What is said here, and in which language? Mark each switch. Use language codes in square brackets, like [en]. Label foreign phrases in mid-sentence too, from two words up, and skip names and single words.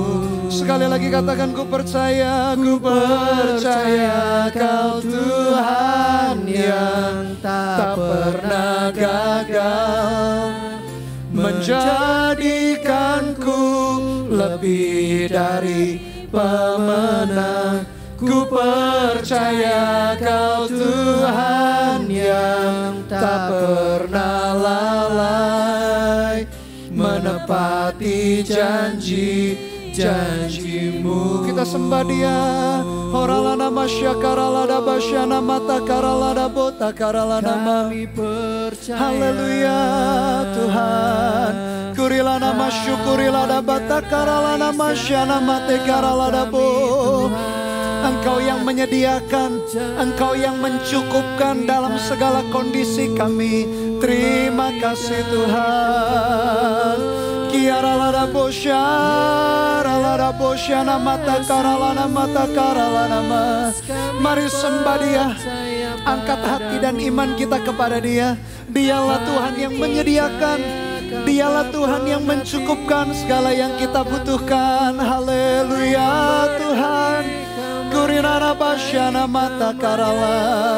[id] Sekali lagi katakan, ku percaya Kau Tuhan yang tak pernah gagal, menjadikanku lebih dari pemenang. Ku percaya Kau Tuhan yang tak pernah lalai, menepati janji-janji-Mu. janji-Mu. Kita sembah Dia. Horalana masyakaralada basyana mata karalada bota karalana ma. Haleluya Tuhan. Kurilana masyukurilada bata karalana masyana mate karalada bo. Engkau yang menyediakan, Engkau yang mencukupkan dalam segala kondisi kami. Terima kasih Tuhan. Kiaralada bosyana mata karalana ma. Mari sembah Dia. Angkat hati dan iman kita kepada Dia. Dialah Tuhan yang menyediakan. Dialah Tuhan yang mencukupkan segala yang kita butuhkan. Haleluya Tuhan. Kurinana basyana mata karala.